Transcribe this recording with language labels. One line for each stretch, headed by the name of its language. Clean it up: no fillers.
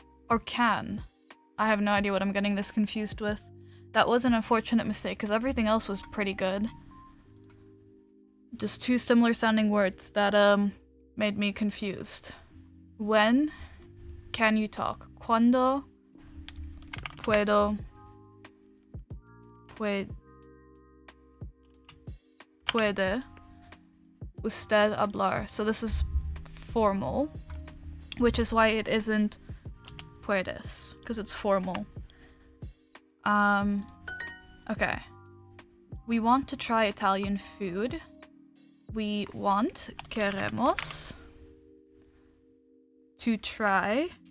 English: Or can. I have no idea what I'm getting this confused with. That was an unfortunate mistake, because everything else was pretty good. Just 2 similar sounding words that made me confused. When can you talk?
Spanish: Cuando puede usted hablar?
English: So this is formal, which is why it isn't puedes, because it's formal. Okay. We want to try Italian food. We want, queremos, to try.